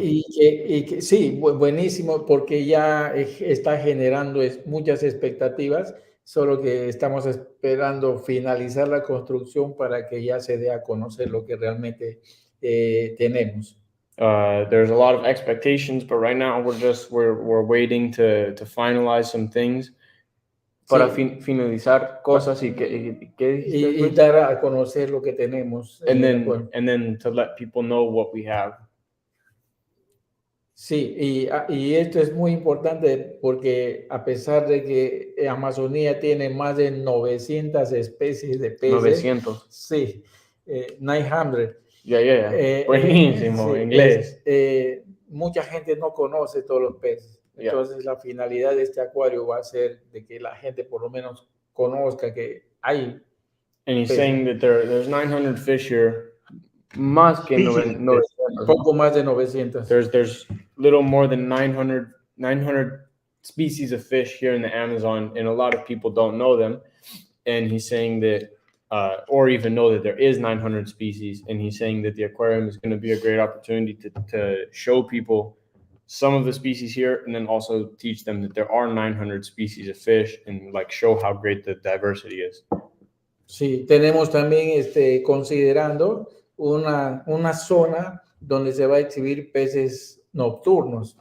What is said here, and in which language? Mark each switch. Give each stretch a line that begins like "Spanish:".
Spanish: Y que sí, buenísimo, porque ya está generando muchas expectativas, solo que estamos esperando finalizar la construcción para que ya se dé a conocer lo que realmente tenemos.
English: There's a lot of expectations, but right now we're waiting to finalize some things
Spanish: para finalizar cosas y dar a conocer lo que tenemos.
English: And then to let people know what we have.
Spanish: Sí, y esto es muy importante porque a pesar de que Amazonía tiene más de 900 especies de peces. 900. Sí, 900. Yeah. Buenísimo, sí, inglés. Mucha gente no conoce todos los peces. Entonces, la finalidad de este acuario va a ser de que la gente por lo menos conozca que hay.
English: And he's saying that there's 900 fish here.
Spanish: Más que 900. Poco más de 900.
English: There's little more than 900 species of fish here in the Amazon, and a lot of people don't know them. And he's saying that or even know that there is 900 species. And he's saying that the aquarium is going to be a great opportunity to show people some of the species here, and then also teach them that there are 900 species of fish, and like show how great the diversity is.
Spanish: Sí, tenemos también considerando una zona donde se va a exhibir peces nocturnos.